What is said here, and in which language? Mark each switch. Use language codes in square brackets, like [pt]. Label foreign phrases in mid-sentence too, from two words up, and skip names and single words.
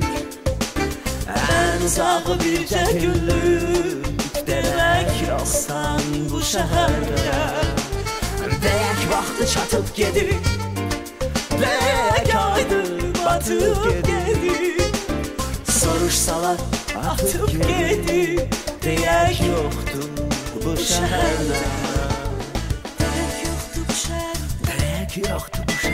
[tr] En uzağı birce günlük, demek yoksan bu şehirde. [az] Deyək vaxtı çatıp gedir, deyək aydı batıp gedir. Soruşsalar atıp gedir, deyək [tr] yoktur bu şehirde. Yoktu